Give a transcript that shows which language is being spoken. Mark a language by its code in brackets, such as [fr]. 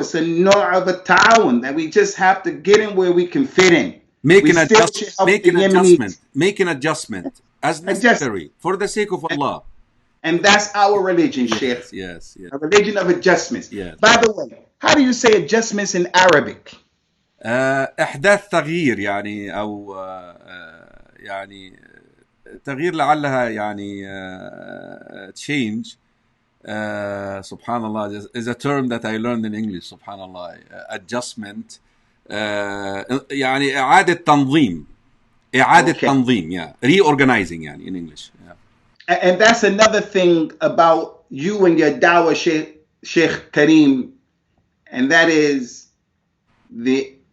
[en] It's a naw' of a ta'awun that we just have to get in where we can fit in. Make an adjustment as necessary for the sake of Allah. And that's our religion, Sheikh. Yes. A religion of adjustments. Yes. By the way, how do you say adjustments in Arabic? [ar] إحداث تغيير يعني أو يعني تغيير لعلها يعني change. [en] Subhanallah is a term that I learned in English. Subhanallah, adjustment. [ar] يعني إعادة تنظيم. تنظيم, yeah. [en] Reorganizing, يعني, in English. Yeah. And that's another thing about you and your dawah, Sheikh Karim, and that is the